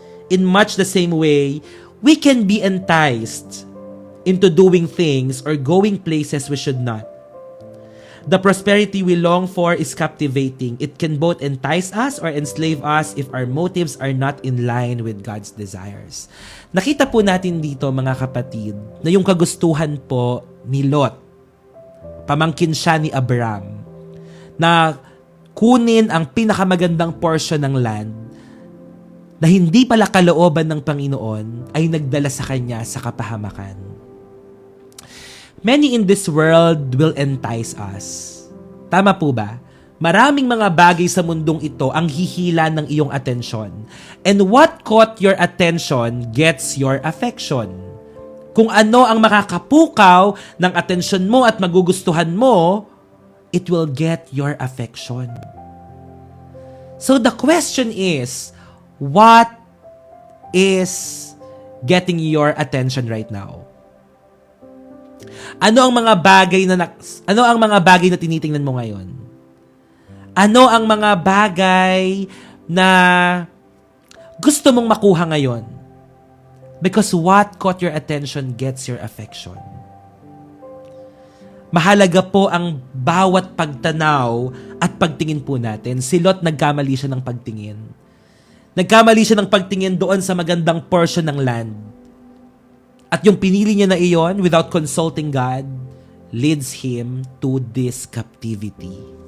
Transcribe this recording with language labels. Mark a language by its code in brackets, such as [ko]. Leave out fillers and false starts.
[en] In much the same way, we can be enticed into doing things or going places we should not. The prosperity we long for is captivating. It can both entice us or enslave us if our motives are not in line with God's desires. [tl] Nakita po natin dito, mga kapatid, na yung kagustuhan po ni Lot, pamangkin siya ni Abram, na kunin ang pinakamagandang portion ng land na hindi pala kalooban ng Panginoon ay nagdala sa kanya sa kapahamakan. [en] Many in this world will entice us. [tl] Tama po ba? Maraming mga bagay sa mundong ito ang hihila ng iyong atensyon. [en] And what caught your attention gets your affection. [tl] Kung ano ang makakapukaw ng atensyon mo at magugustuhan mo, [en] it will get your affection. So the question is, what is getting your attention right now? [tl] Ano ang mga bagay na tinitingnan mo ngayon? Ano ang mga bagay na gusto mong makuha ngayon? [en] Because what caught your attention gets your affection. [tl] Mahalaga po ang bawat pagtanaw at pagtingin po natin. Si Lot nagkamali siya ng pagtingin. Nagkamali siya ng pagtingin doon sa magandang portion ng land. At yung pinili niya na iyon [en] without consulting God leads him to this captivity.